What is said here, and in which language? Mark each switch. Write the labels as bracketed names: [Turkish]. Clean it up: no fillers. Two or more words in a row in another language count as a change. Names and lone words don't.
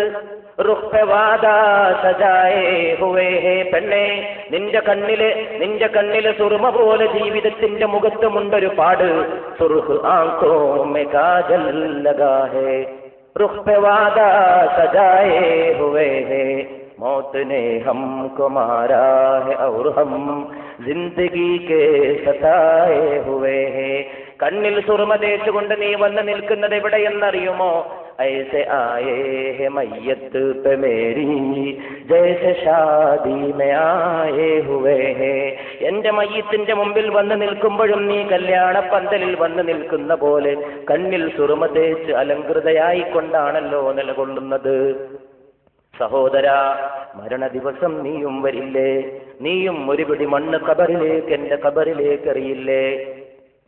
[Hindi] रुख़ पे वादा सजाए हुए हैं. [Malayalam] പെണ്ണേ, നിന്റെ കണ്ണില് സുറുമ പോലെ ജീവിതത്തിന്റെ മുഖത്തുമുണ്ടൊരു പാട്. [Hindi] सुर्ख़ आँखों में काजल लगा है, रुख़ पे वादा सजाए हुए हैं. मौत ने हमको मारा है और हम जिंदगी के सताए हुए हैं. [Malayalam] കണ്ണിൽ സുറുമ തേച്ചുകൊണ്ട് നീ വന്ന് നിൽക്കുന്നത് എവിടെയെന്നറിയുമോ? [Hindi] ऐसे आए है मैयत पे मेरी जैसे शादी में आए हुए हैं. [Malayalam] എന്റെ മയ്യത്തിന്റെ മുമ്പിൽ വന്ന് നിൽക്കുമ്പോഴും നീ കല്യാണ പന്തലിൽ വന്ന് നിൽക്കുന്ന പോലെ കണ്ണിൽ സുറുമ തേച്ച് അലങ്കൃതയായിക്കൊണ്ടാണല്ലോ നിലകൊള്ളുന്നത്. സഹോദര, മരണ ദിവസം നീയും വരില്ലേ? നീയും ഒരു പിടി മണ്ണ് കബറിലേക്ക്, എന്റെ കബറിലേക്ക് എറിയില്ലേ?